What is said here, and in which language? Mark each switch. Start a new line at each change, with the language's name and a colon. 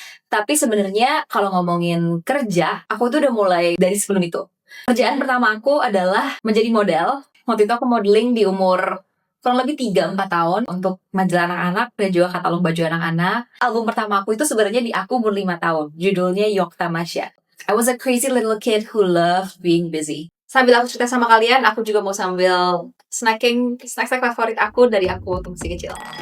Indonesian: Tapi sebenarnya kalau ngomongin kerja, aku tuh udah mulai dari sebelum itu. Kerjaan pertama aku adalah menjadi model. Waktu itu aku modeling di umur kurang lebih 3-4 tahun untuk majalah anak-anak dan juga katalog baju anak-anak. Album pertama aku itu sebenarnya di aku umur 5 tahun. Judulnya Yok Tamasya.
English: I was a crazy little kid who loved being busy.
Indonesian: Sambil aku cerita sama kalian, aku juga mau sambil snack-snack favorit aku dari aku waktu masih kecil.